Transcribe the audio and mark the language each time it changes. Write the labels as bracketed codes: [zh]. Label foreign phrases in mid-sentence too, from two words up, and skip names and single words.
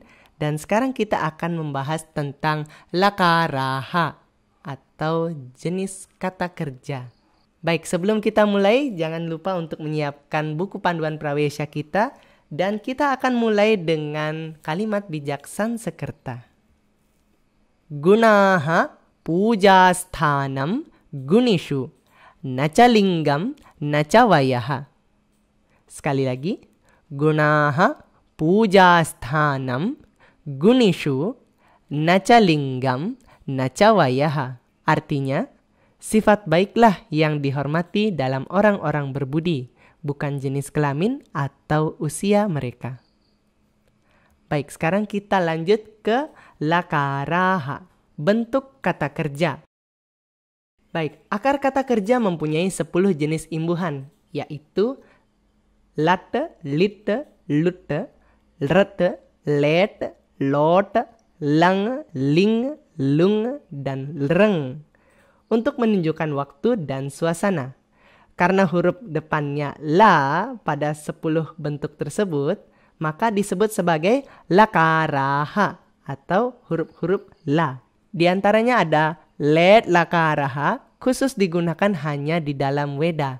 [id] Dan sekarang kita akan membahas tentang lakaraha atau jenis kata kerja. Baik, sebelum kita mulai, jangan lupa untuk menyiapkan buku panduan prawesya kita. Dan kita akan mulai dengan kalimat bijak Sanskerta. [sa] गुणाः पूजास्थानं गुणिषु न च लिङ्गं न च वयः. [id] Sekali lagi. [sa] गुणाः पूजास्थानं गुणिषु न च लिङ्गं न च वयः. [id] Artinya, sifat baiklah yang dihormati dalam orang-orang berbudi, bukan jenis kelamin atau usia mereka. Baik, sekarang kita lanjut ke lakaraha, bentuk kata kerja. Baik, akar kata kerja mempunyai 10 jenis imbuhan, yaitu late, lite, lute, rete, let, lot, lang, ling, lung, dan reng untuk menunjukkan waktu dan suasana. Karena huruf depannya la pada 10 bentuk tersebut, maka disebut sebagai lakaraha atau huruf-huruf la. Di antaranya ada let lakaraha, khusus digunakan hanya di dalam weda.